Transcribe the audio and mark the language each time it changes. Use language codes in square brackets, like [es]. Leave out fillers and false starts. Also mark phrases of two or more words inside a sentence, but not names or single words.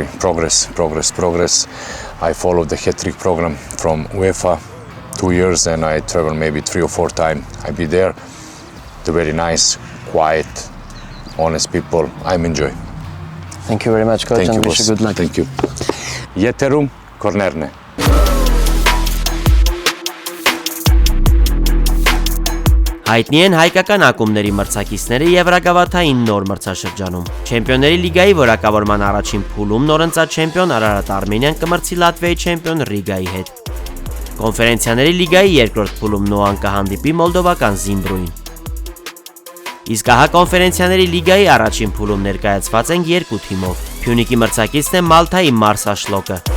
[en] Progress. I followed the hat-trick program from UEFA 2 years, and I travel maybe 3 or 4 times. I be there. They're very nice, quiet, honest people. I'm enjoy. Thank you very much, coach, Thank and you, wish you boss. good luck. Thank you. [hy] Եթերում կորներն է։ Հայտնի են հայկական ակումբների մրցակիցները Եվրագավաթային նոր մրցաշրջանում։ Չեմպիոնների լիգայի որակավորման առաջին փուլում նորընծած չեմպիոն Արարատ Արմենիան կմրցի Լատվիայի չեմպիոն Ռիգայի հետ։ Կոնֆերենցիաների լիգայի երկրորդ փուլում Նոան կհանդիպի մոլդովական Զիմբրուին։ Իսկ ահա կոնֆերենցիաների լիգայի առաջին փուլում ներկայացված են 2 թիմով։ Փյունիկի մրցակիցն է Մալթայի Մարսաշլոկը։